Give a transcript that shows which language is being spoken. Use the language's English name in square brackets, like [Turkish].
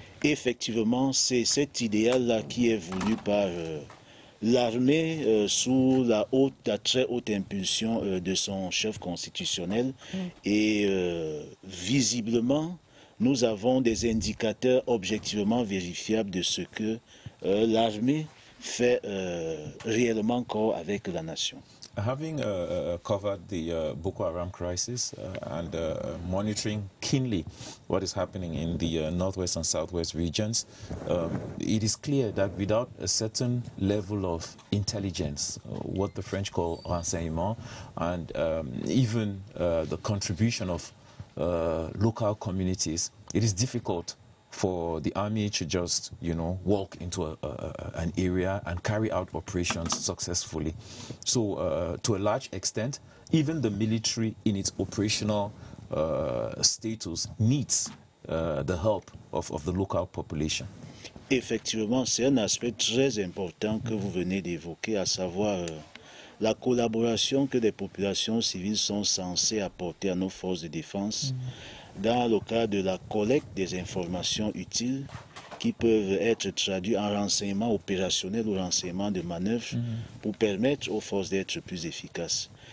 [French] Effectivement, c'est cet idéal-là qui est voulu par l'armée sous la très haute impulsion de son chef constitutionnel. Et visiblement, nous avons des indicateurs objectivement vérifiables de ce que l'armée fait réellement corps avec la nation. [English] Having covered the Boko Haram crisis and monitoring keenly what is happening in the northwest and southwest regions, it is clear that without a certain level of intelligence, what the French call renseignement, and even the contribution of local communities, it is difficult for the army to just, walk into an area and carry out operations successfully. So to a large extent, even the military in its operational status needs the help of the local population. [French] Effectivement, c'est un aspect très important que vous venez d'évoquer, à savoir la collaboration que les populations civiles sont censées apporter à nos forces de défense dans le cadre de la collecte des informations utiles qui peuvent être traduites en renseignements opérationnels ou renseignements de manœuvre pour permettre aux forces d'être plus efficaces.